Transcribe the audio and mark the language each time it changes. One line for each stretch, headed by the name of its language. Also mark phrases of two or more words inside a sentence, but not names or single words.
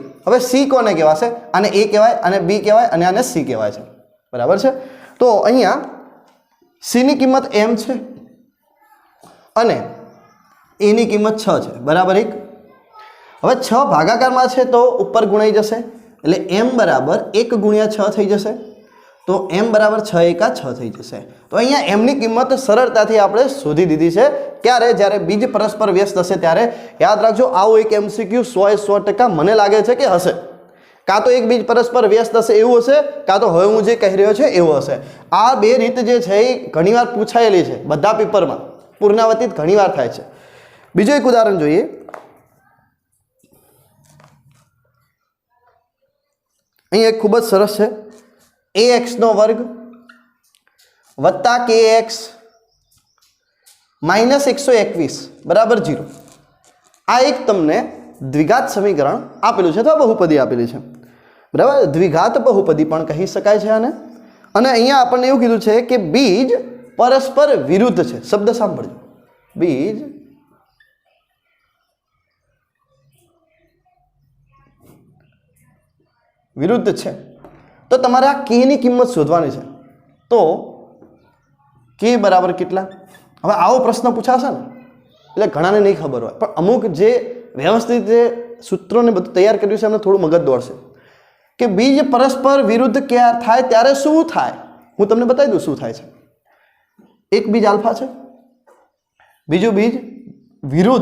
Gujarati: હવે C કોને કહેવાશે? આને A કહેવાય, આને B કહેવાય અને આને C કહેવાય છે। બરાબર છે। તો અહીંયા C ની કિંમત m છે અને A ની કિંમત 6 છે। બરાબર 1। હવે 6 ભાગાકારમાં છે તો ઉપર ગુણાઈ જશે એટલે m બરાબર 1 × 6 થઈ જશે। તો m બરાબર 6 × 6 થઈ જશે। તો અહીંયા m ની કિંમત સરળતાથી આપણે શોધી દીધી છે। ક્યારે? જ્યારે બીજ પરસ્પર વ્યસ્ત હશે ત્યારે। યાદ રાખજો આવો એક MCQ 100% મને લાગે છે કે હશે। કાં તો એક બીજ પરસ્પર વ્યસ્ત હશે એવું હશે, કાં તો હવે હું જે કહી રહ્યો છે એવું હશે। આ બે રીત જે છે એ ઘણીવાર પૂછાયેલી છે બધા પેપરમાં। પુનરાવૃત્તિ ઘણીવાર થાય છે। બીજો એક ઉદાહરણ જોઈએ। અહીં એક ખૂબ જ સરસ છે ax² વત્તા kx -121 બરાબર 0। આ એક તમને દ્વિઘાત સમીકરણ આપેલું છે અથવા બહુપદી આપેલી છે। બરાબર। દ્વિઘાત બહુપદી પણ કહી શકાય છે આને। અને અહીંયા આપણે એવું કીધું છે કે બીજ પરસ્પર વિરુદ્ધ છે। શબ્દ સાંભળજો, બીજ વિરુદ્ધ છે। તો તમારે આ k ની કિંમત શોધવાની છે। તો k બરાબર કેટલા? હવે આવો પ્રશ્ન પૂછાશે ને એટલે ઘણાને નહીં ખબર હોય, પણ અમુક જે વ્યવસ્થિત જે સૂત્રોને બધું તૈયાર કર્યું છે એમને થોડું મગજ દોડશે કે બીજ પરસ્પર વિરુદ્ધ ક્યાં થાય ત્યારે શું થાય। હું તમને બતાવી દઉં શું થાય છે। એક બીજ આલ્ફા છે, બીજું બીજ વિરુદ્ધ।